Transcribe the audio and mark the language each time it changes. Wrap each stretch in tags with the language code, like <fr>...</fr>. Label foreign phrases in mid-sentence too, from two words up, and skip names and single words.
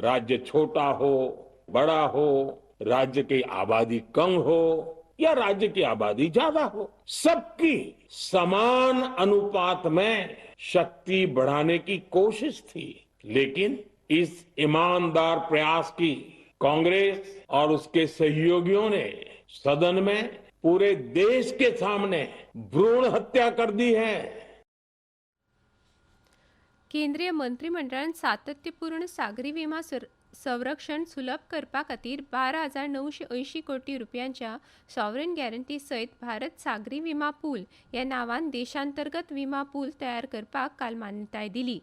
<hi>राज्य छोटा हो, बड़ा हो, राज्य की आबादी कम हो या राज्य की आबादी ज्यादा हो, सबकी समान अनुपात में शक्ति बढ़ाने की कोशिश थी। लेकिन इस ईमानदार प्रयास की कांग्रेस और उसके सहयोगियों ने सदन में पूरे देश के सामने भ्रूण हत्या कर दी है।</hi> <kok>केंद्रीय मंत्रिमंडळान सातत्यपूर्ण सागरी विमा संरक्षण सुलभ करपा खातीर 12,980 कोटी रुपयांच्या</kok> <en>sovereign guarantee</en> <kok>सयत भारत सागरी विमा पूल ह्या नांवान देशांतर्गत विमा पूल तयार करपाक काल मान्यताय दिली।</kok>